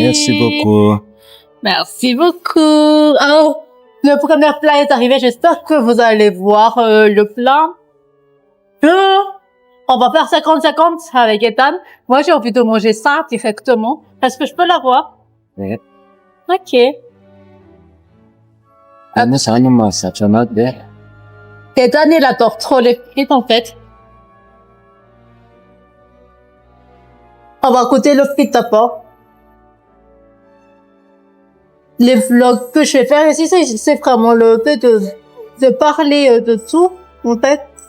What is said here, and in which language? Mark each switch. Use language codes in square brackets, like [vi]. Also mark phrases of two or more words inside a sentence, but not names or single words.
[fr] Merci beaucoup. Merci beaucoup. Oh, le premier plat est arrivé. J'espère que vous allez voir le plat. On va faire 50-50 avec Ethan. Moi, j'ai envie de manger ça directement. Est-ce que je peux l'avoir? Ouais. Ok. [tl] Ano sa kanya mga sunod de. [fr] Ethan, il adore trop les frites, en fait. On va goûter le frites d'abord. Les vlogs que je vais faire ici, c'est vraiment le fait de parler de tout, en fait.